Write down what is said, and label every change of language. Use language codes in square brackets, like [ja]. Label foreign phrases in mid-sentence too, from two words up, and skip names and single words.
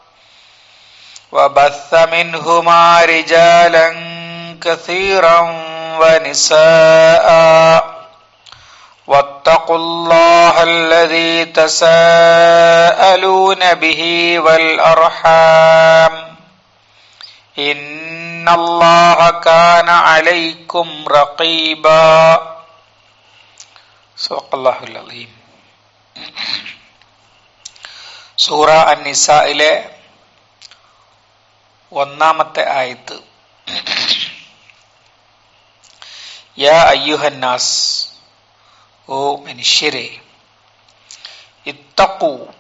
[ar] وبث منهما رجالا كثيرا ونساء واتقوا الله الذي تساءلون به والأرحام إن الله كان عليكم رقيبا صدق الله العظيم. [ml] സൂറ അൻ-നിസായിലെ ഒന്നാമത്തെ ആയത്ത്, [ar] يا أيها الناس, [ml] ഓ മനുഷ്യരെ, ഇത്തഖൂ,